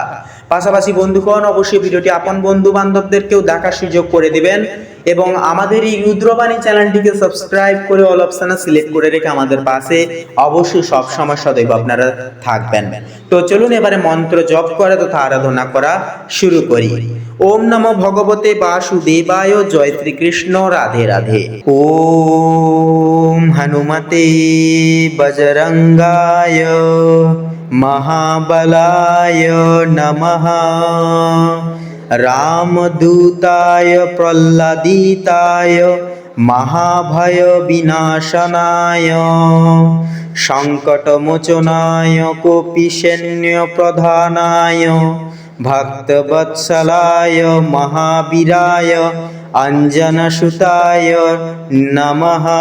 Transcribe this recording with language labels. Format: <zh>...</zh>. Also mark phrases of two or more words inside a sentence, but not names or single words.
<bn>পাশাপাশি বন্ধুগণ, অবশ্যই ভিডিওটি আপন বন্ধু বান্ধবদেরকেও দেখার সুযোগ করে দিবেন এবং আমাদের এই রুদ্রবাণী চ্যানেলটিকে সাবস্ক্রাইব করে</bn> <en>all option</en> <bn>সিলেক্ট করে রেখে আমাদের পাশে অবশ্যই সব সময় সদৈব আপনারা থাকবেন। তো চলুন এবারে মন্ত্র জপ করা তথা আরাধনা করা শুরু করি।</bn> <sa>ওম নমো ভগবতে বাসুদেবায়। জয় শ্রীকৃষ্ণ। রাধে রাধে। ওম হনুমতে বজরঙ্গায় মহাবলায় নমঃ। রামদূতায় প্রহ্লাদিতায় মহাভয় বিনাশনায় সংকটমোচনায় কপিসৈন্য প্রধানায় ভক্তবৎসলায় মহাবীরায় অঞ্জনসুতায় নমঃ।</sa>